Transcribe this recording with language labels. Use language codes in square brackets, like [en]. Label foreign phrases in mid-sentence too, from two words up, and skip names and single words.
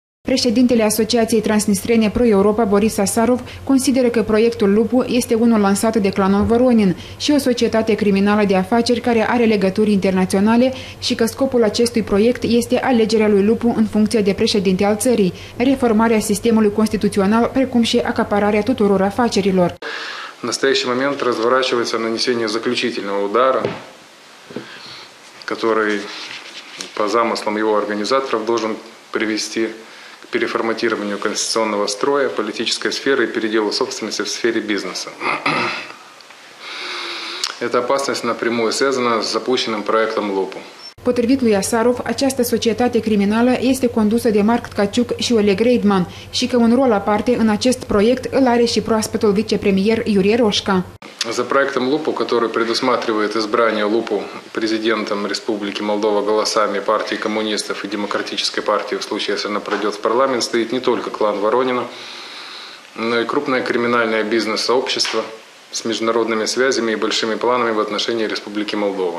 [ro] Președintele Asociației Transnistrene Pro-Europa, Boris Asarov, consideră că proiectul Lupu este unul lansat de clanul Voronin și o societate criminală de afaceri care are legături internaționale și că scopul acestui proiect este alegerea lui Lupu în funcție de președinte al țării, reformarea sistemului constituțional, precum și acapararea tuturor afacerilor. [ru] В настоящий момент разворачивается нанесение заключительного удара, который по замыслам его организаторов должен привести к переформатированию конституционного строя, политической сферы и переделу собственности в сфере бизнеса. Эта опасность напрямую связана с запущенным проектом ЛУПУ. [ro] Potrivit lui Asarov, această societate criminală este condusă de Mark Tkachuk și Oleg Reidman și că un rol aparte în acest proiect îl are și proaspătul vicepremier Iurie Roșca. [ru] За проектом ЛУПУ, который предусматривает избрание ЛУПУ президентом Республики Молдова голосами партии коммунистов и Демократической партии в случае, если она пройдет в парламент, стоит не только клан Воронина, но и крупное криминальное бизнес-сообщество с международными связями и большими планами в отношении Республики Молдова.